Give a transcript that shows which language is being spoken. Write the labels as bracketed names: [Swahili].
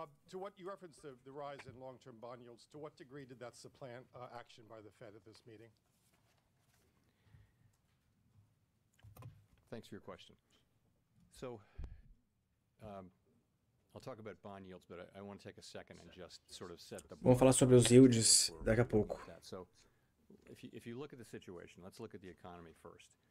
[English] To what you referenced the rise in long-term bond yields, to what degree did that supplant action by the Fed at this meeting? Thanks for your question. So, I'll talk about bond yields, but I want to take a second and just sort of set the. [Portuguese] Vamos falar sobre os yields daqui a pouco. [English] So, if you look at the situation, let's look at the economy first.